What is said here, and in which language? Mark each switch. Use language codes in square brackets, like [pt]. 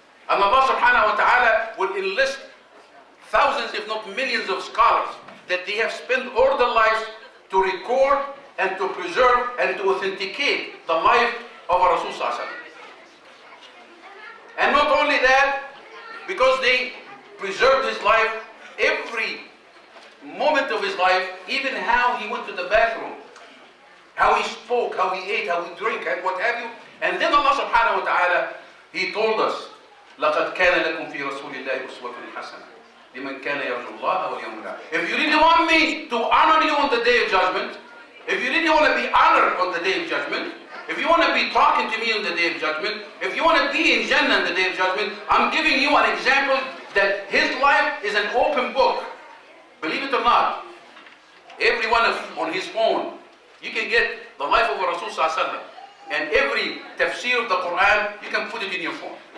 [en] And Allah subhanahu wa ta'ala will enlist thousands, if not millions of scholars that they have spent all their lives to record and to preserve and to authenticate the life of our Rasul sallallahu alaihi wasallam. And not only that, because they preserved his life, every moment of his life, even how he went to the bathroom, how he spoke, how he ate, how he drank, and what have you. [ar] And then Allah subhanahu wa ta'ala, He told us, لَقَدْ كَانَ لَكُمْ فِي رَسُولِ اللَّهِ أُسْوَةٌ حَسَنَةٌ لِمَنْ كَانَ يَرْجُو اللَّهَ وَالْيَوْمَ الْآخِرَ. [en] If you really want me to honor you on the day of judgment, if you really want to be honored on the day of judgment, if you want to be talking to me on the day of judgment, if you want to be in Jannah on the day of judgment, I'm giving you an example that his life is an open book. Believe it or not, everyone on his phone, you can get the life of Rasul sallallahu alaihi wasallam, and every tafsir of the Quran, you can put it in your phone.